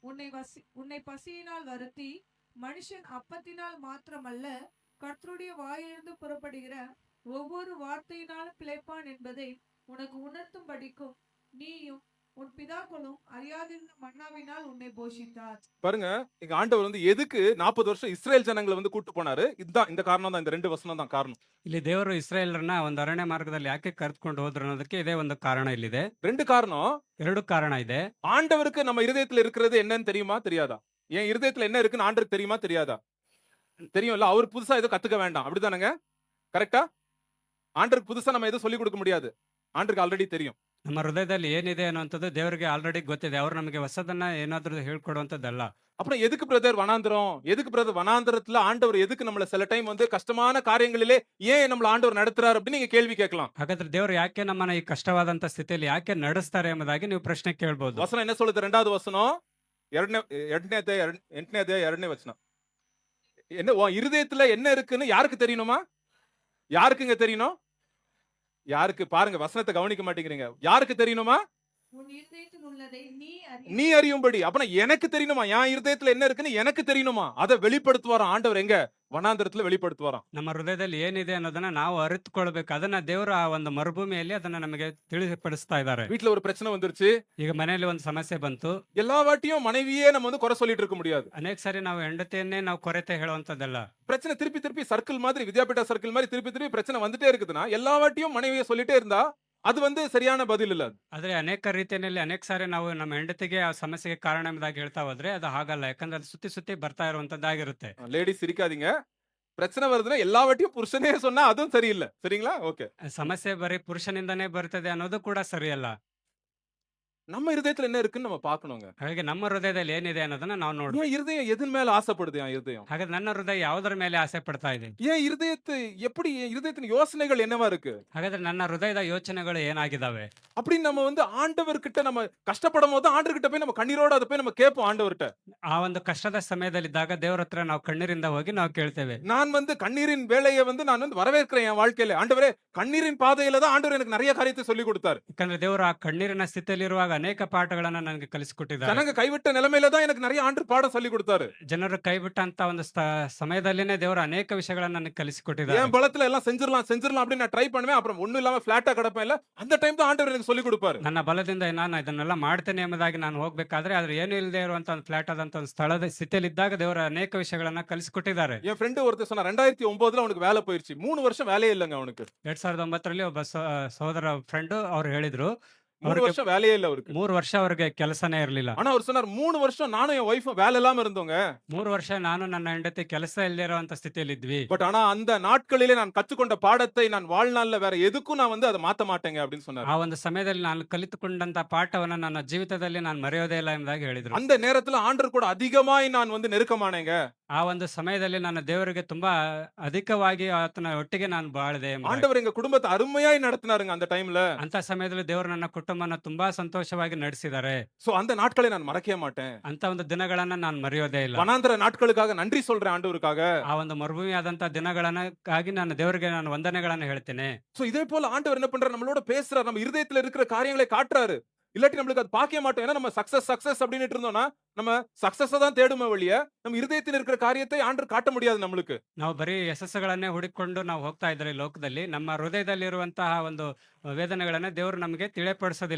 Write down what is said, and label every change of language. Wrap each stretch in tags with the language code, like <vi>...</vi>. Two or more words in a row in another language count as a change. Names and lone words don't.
<ta>உன்னை பசியினால் வருத்தி மனுஷன் அப்பத்தினால் மாத்திரமல்ல கர்த்தருடைய வாயிலிருந்து புறப்படுகிற ஒவ்வொரு வார்த்தையினாலும் பிழைப்பான் என்பதை உனக்கு உணர்த்தும்படிக்கும் நீயும் உன் பிதாக்களும் அறியாதிருந்த மன்னாவினால் உன்னை போஷித்தார். பாருங்க, இங்க ஆண்டவர் வந்து எதுக்கு 40 வருஷம் இஸ்ரேல் ஜனங்களை வந்து கூட்டு போனாரு? இதுதான் இந்த காரணம் தான், இந்த 2 வசனம் தான் காரணம்.</ta> <kn>ಇಲ್ಲಿ ದೇವರು ಇಸ್ರಾಯೇಲರನ್ನ ಒಂದು ಅರಣ್ಯ ಮಾರ್ಗದಲ್ಲಿ ಯಾಕೆ ಕರೆದುಕೊಂಡು ಹೋದ್ರು ಅನ್ನೋದಕ್ಕೆ ಇದೇ ಒಂದು ಕಾರಣ ಇಲ್ಲಿದೆ.</kn> <ta>2 காரணம்.</ta> <kn>2 ಕಾರಣ ಇದೆ.</kn> <ta>ஆண்டவருக்கு நம்ம இருதயத்துல இருக்கிறது என்னன்னு தெரியுமா தெரியாதா? என் இருதயத்துல என்ன இருக்குன்னு ஆண்டவருக்கு தெரியுமா தெரியாதா? தெரியும்ல. அவர் புதுசா எதுவும் கத்துக்க வேண்டாம். அப்படிதானங்க? கரெக்டா? ஆண்டவருக்கு புதுசா நம்ம எதுவும் சொல்லிக் கொடுக்க முடியாது. ஆண்டவருக்கு ஆல்ரெடி தெரியும்.</ta> <kn>ನಮ್ಮ ಹೃದಯದಲ್ಲಿ ಏನಿದೆ ಅನ್ನುವಂಥದ್ದು ದೇವರಿಗೆ ಆಲ್ರೆಡಿ ಗೊತ್ತಿದೆ. ಅವರು ನಮಗೆ ಹೊಸದನ್ನ ಏನಾದ್ರೂ ಹೇಳ್ಕೊಡುವಂಥದ್ದಲ್ಲ.</kn> <ta>அப்புறம் எதுக்கு பிரதர் வனாந்திரம்? எதுக்கு பிரதர் வனாந்திரத்துல ஆண்டவர் எதுக்கு நம்மள சில டைம் வந்து கஷ்டமான காரியங்களிலே ஏன் நம்மள ஆண்டவர் நடத்துறாரு அப்படின்னு நீங்க கேள்வி கேட்கலாம்.</ta> <kn>ಹಾಗಾದ್ರೆ ದೇವರು ಯಾಕೆ ನಮ್ಮನ್ನ ಈ ಕಷ್ಟವಾದಂತ ಸ್ಥಿತಿಯಲ್ಲಿ ಯಾಕೆ ನಡೆಸ್ತಾರೆ ಎಂಬುದಾಗಿ ನೀವು ಪ್ರಶ್ನೆ ಕೇಳ್ಬೋದು.</kn> <ta>வசனம் என்ன சொல்லுது? 2வது வசனம்</ta> <kn>8ನೇ ಅಧ್ಯಾಯ 2ನೇ</kn> <ta>வசனம். என்ன உன் இருதயத்துல என்ன இருக்குன்னு யாருக்கு தெரியணுமா? யாருக்குங்க தெரியணும்? யாருக்கு? பாருங்க, வசனத்தை கவனிக்க மாட்டேங்கிறீங்க. யாருக்கு தெரியணுமா? உன் இருதயத்தில் உள்ளதை நீ அறியும்படி. அப்பனா எனக்கு தெரியணுமா? என் இருதயத்துல என்ன இருக்குன்னு எனக்கு தெரியணுமா? அதை வெளிப்படுத்துவாராம் ஆண்டவர். எங்க? வனாந்திரத்துல வெளிப்படுத்துவாராம்.</ta> <kn>ನಮ್ಮ ಹೃದಯದಲ್ಲಿ ಏನಿದೆ ಅನ್ನೋದನ್ನ ನಾವು ಅರಿತುಕೊಳ್ಬೇಕು. ಅದನ್ನ ದೇವರು ಆ ಒಂದು ಮರುಭೂಮಿಯಲ್ಲಿ ಅದನ್ನ ನಮಗೆ ತಿಳಿಪಡಿಸ್ತಾ ಇದ್ದಾರೆ.</kn> <ta>வீட்டுல ஒரு பிரச்சனை வந்துருச்சு.</ta> <kn>ಈಗ ಮನೆಯಲ್ಲಿ ಒಂದು ಸಮಸ್ಯೆ ಬಂತು.</kn> <ta>எல்லா வாட்டியும் மனைவியே நம்ம வந்து குறை சொல்லிட்டு இருக்க முடியாது.</ta> <kn>ಅನೇಕ ಸಾರಿ ನಾವು ಹೆಂಡತಿಯನ್ನೇ ನಾವು ಕೊರತೆ ಹೇಳುವಂತದ್ದಲ್ಲ.</kn> <ta>பிரச்சனை திருப்பி திருப்பி சர்க்கிள் மாதிரி, வித்யாபீட்டா சர்க்கிள் மாதிரி திருப்பி திருப்பி பிரச்சனை வந்துட்டே இருக்குதுன்னா எல்லா வாட்டியும் மனைவியை சொல்லிட்டே இருந்தா அது வந்து சரியான பதில் இல்ல.</ta> <kn>ಆದ್ರೆ ಅನೇಕ ರೀತಿಯಲ್ಲಿ ಅನೇಕ ಸಾರಿ ನಾವು ನಮ್ಮ ಹೆಂಡತಿಗೆ ಆ ಸಮಸ್ಯೆಗೆ ಕಾರಣ ಎಂಬುದಾಗಿ ಹೇಳ್ತಾ ಹೋದ್ರೆ ಅದು ಹಾಗಲ್ಲ. ಯಾಕಂದ್ರೆ ಅದು ಸುತ್ತಿ ಸುತ್ತಿ ಬರ್ತಾ ಇರುವಂತದ್ದಾಗಿರುತ್ತೆ.</kn> <ta>லேடிஸ் சிரிக்காதீங்க. பிரச்சனை வருதுன்னா எல்லா வாட்டியும் புருஷனே சொன்னா அதுவும் சரியில்லை. சரிங்களா? ஓகே.</ta> <kn>ಸಮಸ್ಯೆ ಬರೀ ಪುರುಷನಿಂದನೇ ಬರ್ತದೆ ಅನ್ನೋದು ಕೂಡ ಸರಿಯಲ್ಲ.</kn> <ta>நம்ம இருதயத்துல என்ன இருக்குன்னு நம்ம பார்க்கணுங்க.</ta> <kn>ಹಾಗೆ ನಮ್ಮ ಹೃದಯದಲ್ಲಿ ಏನಿದೆ ಅನ್ನೋದನ್ನ ನಾವು ನೋಡ್ಬೇಕು.</kn> <ta>என் இருதயம் எதன் மேல ஆசைப்படுது? என் இருதயம்</ta> <kn>ಹಾಗಾದ್ರೆ ನನ್ನ ಹೃದಯ ಯಾವುದರ ಮೇಲೆ ಆಸೆ ಪಡ್ತಾ ಇದೆ?</kn> <ta>என் இருதயத்து எப்படி, என் இருதயத்தின் யோசனைகள் என்னவா இருக்கு</ta> <kn>ಹಾಗಾದ್ರೆ ನನ್ನ ಹೃದಯದ ಯೋಚನೆಗಳು ಏನಾಗಿದ್ದಾವೆ?</kn> <ta>அப்படின்னு நம்ம வந்து ஆண்டவர்கிட்ட நம்ம கஷ்டப்படும் போது ஆண்டவர்கிட்ட போய் நம்ம கண்ணீரோட அதை போய் நம்ம கேட்போம் ஆண்டவர்கிட்ட.</ta> <kn>ಆ ಒಂದು ಕಷ್ಟದ ಸಮಯದಲ್ಲಿದ್ದಾಗ ದೇವರ ಹತ್ರ ನಾವು ಕಣ್ಣೀರಿಂದ ಹೋಗಿ ನಾವು ಕೇಳ್ತೇವೆ.</kn> <ta>நான் வந்து கண்ணீரின் வேலையை வந்து நான் வந்து வரவேற்கிறேன் என் வாழ்க்கையில. ஆண்டவரே, கண்ணீரின் பாதையில தான் ஆண்டவர் எனக்கு நிறைய காரியத்தை சொல்லி கொடுத்தாரு.</ta> <kn>ಯಾಕಂದ್ರೆ ದೇವರು ಆ ಕಣ್ಣೀರಿನ ಸ್ಥಿತಿಯಲ್ಲಿರುವಾಗ ಅನೇಕ ಪಾಠಗಳನ್ನ ನನಗೆ ಕಲಿಸಿಕೊಟ್ಟಿದ್ದಾರೆ.</kn> <ta>ஜனங்க கைவிட்ட நிலைமையில தான் எனக்கு நிறைய ஆண்டவர் பாடம் சொல்லி கொடுத்தாரு.</ta> <kn>ಜನರು ಕೈ ಬಿಟ್ಟಂತ ಒಂದು ಸಮಯದಲ್ಲಿನೇ ದೇವರು ಅನೇಕ ವಿಷಯಗಳನ್ನ ನನಗೆ ಕಲಿಸಿಕೊಟ್ಟಿದ್ದಾರೆ.</kn> <ta>என் பலத்துல எல்லாம் செஞ்சிரலாம் அப்படின்னு நான் ட்ரை பண்ணுவேன். அப்புறம் ஒண்ணும் இல்லாம பிளாட்டா கிடப்பேன். இல்ல, அந்த டைம் தான் ஆண்டவர் எனக்கு சொல்லி கொடுப்பாரு.</ta> <kn>ನನ್ನ ಬಲದಿಂದ ನಾನು ಇದನ್ನೆಲ್ಲ ಮಾಡ್ತೇನೆ ಎಂಬುದಾಗಿ ನಾನು ಹೋಗ್ಬೇಕಾದ್ರೆ ಆದ್ರೆ ಏನು ಇಲ್ಲದೆ ಇರುವಂತ ಒಂದು ಫ್ಲಾಟ್ ಆದಂತ ಒಂದು ಸ್ಥಳದ ಸ್ಥಿತಿಯಲ್ಲಿದ್ದಾಗ ದೇವರ ಅನೇಕ ವಿಷಯಗಳನ್ನ ಕಲಿಸಿಕೊಟ್ಟಿದ್ದಾರೆ.</kn> <ta>என் ஃப்ரெண்டு ஒருத்தர் சொன்னா 2009ல அவனுக்கு வேலை போயிருச்சு. 3 வருஷம் வேலையே இல்லங்க அவனுக்கு.</ta> <kn>2009ರಲ್ಲಿ ಒಬ್ಬ ಸಹೋದರ ಫ್ರೆಂಡ್ ಅವ್ರು ಹೇಳಿದ್ರು</kn> <ta>3 வருஷம் வேலையே இல்ல அவருக்கு.</ta> <kn>3 ವರ್ಷ ಅವ್ರಿಗೆ ಕೆಲಸನೇ ಇರಲಿಲ್ಲ.</kn> <ta>ஆனா அவர் சொன்னார் 3 வருஷம் நானும் என் ஒய்ஃபும் வேலை இல்லாம இருந்தோங்க.</ta> <kn>3 ವರ್ಷ ನಾನು ನನ್ನ ಹೆಂಡತಿ ಕೆಲಸ ಇಲ್ಲದೆ ಇರುವಂತ ಸ್ಥಿತಿಯಲ್ಲಿ ಇದ್ವಿ.</kn> <ta>பட் ஆனா அந்த நாட்களிலே நான் கற்றுக்கொண்ட பாடத்தை நான் வாழ்நாள்ல வேற எதுக்கும் நான் வந்து அதை மாத்த மாட்டேங்க அப்படின்னு சொன்னார்.</ta> <kn>ಆ ಒಂದು ಸಮಯದಲ್ಲಿ ನಾನು ಕಲಿತುಕೊಂಡಂತ ಪಾಠವನ್ನ ನನ್ನ ಜೀವಿತದಲ್ಲಿ ನಾನು ಮರೆಯೋದೇ ಇಲ್ಲ ಎಂಬುದಾಗಿ ಹೇಳಿದ್ರು.</kn> <ta>அந்த நேரத்துல ஆண்டவர் கூட அதிகமாய் நான் வந்து நெருக்கமானேங்க.</ta> <kn>ಆ ಒಂದು ಸಮಯದಲ್ಲಿ ನನ್ನ ದೇವರಿಗೆ ತುಂಬಾ ಅಧಿಕವಾಗಿ ಆತನ ಒಟ್ಟಿಗೆ ನಾನು ಬಾಳಿದೆ.</kn> <ta>ஆண்டவர் எங்க குடும்பத்தை அருமையாய் நடத்தினாருங்க அந்த டைம்ல.</ta> <kn>ಅಂತ ಸಮಯದಲ್ಲಿ ದೇವರು ನನ್ನ ಕುಟುಂಬನ ತುಂಬಾ ಸಂತೋಷವಾಗಿ ನಡೆಸಿದ್ದಾರೆ.</kn> <ta>சோ அந்த நாட்களை நான் மறக்கவே மாட்டேன்.</ta> <kn>ಅಂತ ಒಂದು ದಿನಗಳನ್ನ ನಾನು ಮರೆಯೋದೇ ಇಲ್ಲ.</kn> <ta>வனாந்திர நாட்களுக்காக நன்றி சொல்றேன் ஆண்டவருக்காக.</ta> <kn>ಆ ಒಂದು ಮರುಭೂಮಿ ಆದಂತ ದಿನಗಳನ್ನಾಗಿ ನಾನು ದೇವರಿಗೆ ನಾನು ವಂದನೆಗಳನ್ನ ಹೇಳ್ತೇನೆ.</kn> <ta>சோ இதே போல ஆண்டவர் என்ன பண்றாரு? நம்மளோட பேசுறாரு. நம்ம இருதயத்துல இருக்கிற காரியங்களை காட்டுறாரு. இல்லாட்டி நம்மளுக்கு அது பார்க்க மாட்டோம். ஏன்னா நம்ம சக்சஸ் அப்படின்னு இருந்தோம்னா நம்ம சக்சஸ் தான் தேடுமே வழிய நம்ம இருதயத்தில் இருக்கிற காரியத்தை ஆண்டவர் காட்ட முடியாது நம்மளுக்கு.</ta> <kn>ನಾವು ಬರೀ ಯಶಸ್ಸುಗಳನ್ನೇ ಹುಡುಕಿಕೊಂಡು ನಾವು ಹೋಗ್ತಾ ಇದ್ರೆ ಲೋಕದಲ್ಲಿ ನಮ್ಮ ಹೃದಯದಲ್ಲಿರುವಂತಹ ಒಂದು ವೇದನೆಗಳನ್ನ ದೇವರು ನಮಗೆ ತಿಳಿಯಪಡಿಸೋದಿಲ್ಲ.</kn>